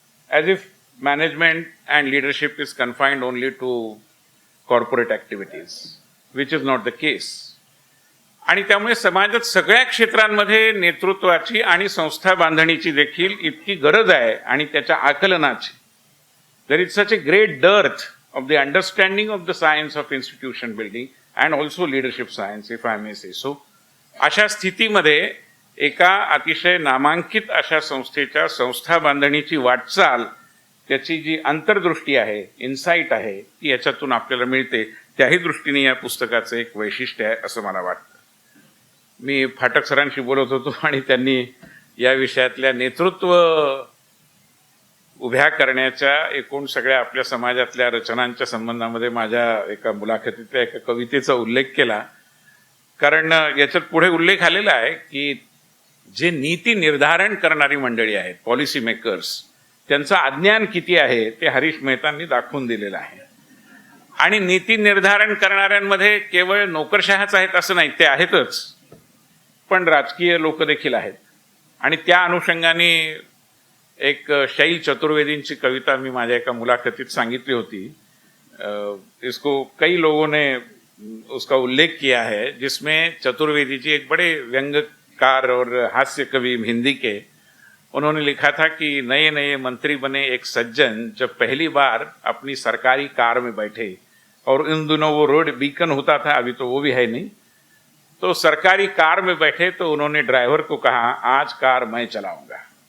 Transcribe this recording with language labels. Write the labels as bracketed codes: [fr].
[en] As if management and leadership is confined only to corporate activities, which is not the case. [mr] आणि त्यामुळे समाजात सगळ्या क्षेत्रांमध्ये नेतृत्वाची आणि संस्था बांधणीची देखील इतकी गरज आहे आणि त्याच्या आकलनाची. [en] There is such a great dearth of the understanding of the science of institution building and also leadership science, if I may say so. [mr] अशा स्थितीमध्ये एका अतिशय नामांकित अशा संस्थेच्या संस्था बांधणीची वाटचाल, त्याची जी अंतर्दृष्टी आहे, इन्साईट आहे, ती याच्यातून आपल्याला मिळते. त्याही दृष्टीने या पुस्तकाचं एक वैशिष्ट्य आहे असं मला वाटतं. मी फाटक सरांशी बोलत होतो आणि त्यांनी या विषयातल्या नेतृत्व उभ्या करण्याच्या एकूण सगळ्या आपल्या समाजातल्या रचनांच्या संबंधामध्ये माझ्या एका मुलाखतीतल्या एका कवितेचा उल्लेख केला. कारण याच्यात पुढे उल्लेख आलेला आहे की जे नीती निर्धारण करणारी मंडळी आहेत, पॉलिसी मेकर्स, त्यांचं अज्ञान किती आहे ते हरीश मेहतांनी दाखवून दिलेलं आहे. आणि नीती निर्धारण करणाऱ्यांमध्ये केवळ नोकरशहाच आहेत असं नाही, ते आहेतच, पण राजकीय लोक देखील आहेत. आणि त्या अनुषंगाने एक शैल चतुर्वेदींची कविता मी माझ्या एका मुलाखतीत सांगितली होती. [hi] इसको कई लोगों ने उसका उल्लेख किया है, जिसमें चतुर्वेदी जी एक बड़े व्यंग्यकार और हास्य कवि हिंदी के, उन्होंने लिखा था कि नए नए मंत्री बने एक सज्जन जब पहली बार अपनी सरकारी कार में बैठे, और इन दिनों वो रोड बीकन होता था, अभी तो वो भी है नहीं, तो सरकारी कार में बैठे तो उन्होंने ड्राइवर को कहा आज कार मैं चलाऊंगा.